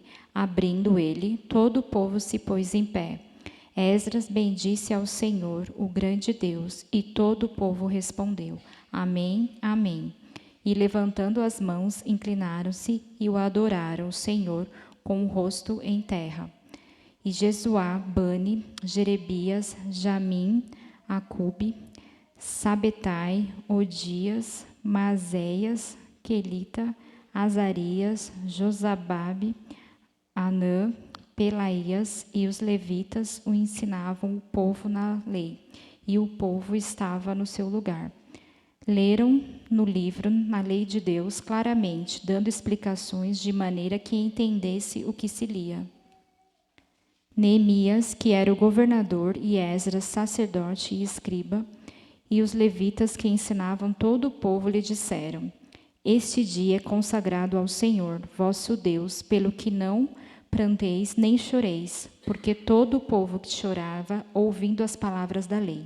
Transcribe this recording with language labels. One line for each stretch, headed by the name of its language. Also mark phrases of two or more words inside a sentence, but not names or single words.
Portuguese: Abrindo ele, todo o povo se pôs em pé. Esdras bendisse ao Senhor, o grande Deus, e todo o povo respondeu, Amém, Amém. E levantando as mãos, inclinaram-se e o adoraram, o Senhor, com o rosto em terra. E Jesuá, Bani, Jerebias, Jamim, Acube, Sabetai, Odias, Maazéias, Quelita, Azarias, Josababe, Anã, Pelaías e os levitas o ensinavam o povo na lei, e o povo estava no seu lugar. Leram no livro, na lei de Deus, claramente, dando explicações de maneira que entendesse o que se lia. Neemias, que era o governador, e Esdras, sacerdote e escriba, e os levitas que ensinavam todo o povo lhe disseram, Este dia é consagrado ao Senhor, vosso Deus, pelo que não pranteis nem choreis, porque todo o povo que chorava, ouvindo as palavras da lei.